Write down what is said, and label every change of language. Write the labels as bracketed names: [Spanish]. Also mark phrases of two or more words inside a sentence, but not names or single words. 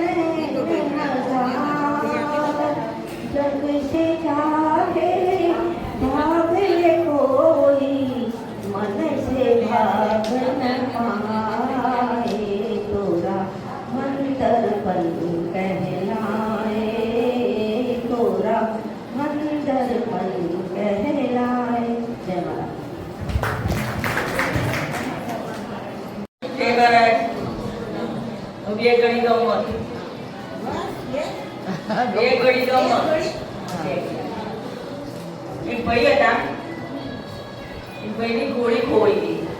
[Hindi] जग से चाहे भाग ले कोई, मन से भाग न पाए तोरा मंदरपन कहलाए, तोरा मंदरपन कहलाए. जय महाराज. [Gujarati] બે ઘડી ગમત, બે ઘડી ગમત. એક ભાઈ હતા, એ ભાઈની ઘોડી ખોવાઈ ગઈ.